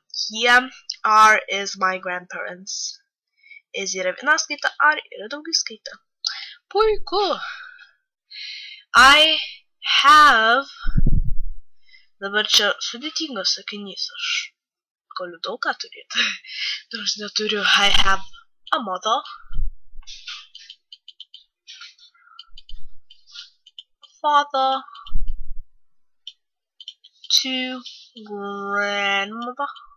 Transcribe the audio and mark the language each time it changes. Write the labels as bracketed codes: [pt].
[en] Here, are is my grandparents. [lt] Is yra viena skaita, are yra daugiskaita. Puiku. [en] I have. [lt] Dabar čia sudėtingas sakinys, aš galiu daug ką turėti. Nors neturiu. [en] I have a mother, father, two grandmothers.